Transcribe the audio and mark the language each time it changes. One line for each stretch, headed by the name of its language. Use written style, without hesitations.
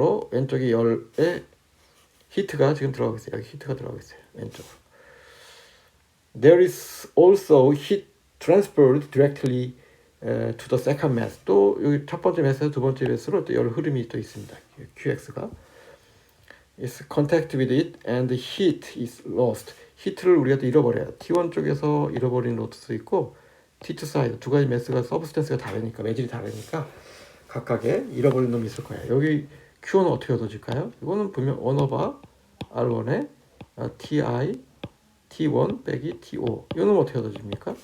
Korean: 왼쪽에 열에 히트가 지금 들어가고 있어요. 여기 히트가 들어가고 있어요. 왼쪽으로.
English: There is also heat transferred directly to the second mass.
Korean: 또 여기 첫 번째 매스에서 두 번째 매스로 또 열 흐름이 또 있습니다. QX가.
English: Is contact with it and the heat is lost.
Korean: 히트를 우리가 또 잃어버려요. T1 쪽에서 잃어버린 로스도 있고 T2 사이드 두 가지 매스가 서브스텐스가 다르니까 매질이 다르니까 각각의 잃어버린 놈이 있을 거예요. 여기 Q1은 어떻게 얻어질까요? 이거는 분명 1 over R1에 TI T1 빼기 T5 이 놈은 어떻게 얻어집니까?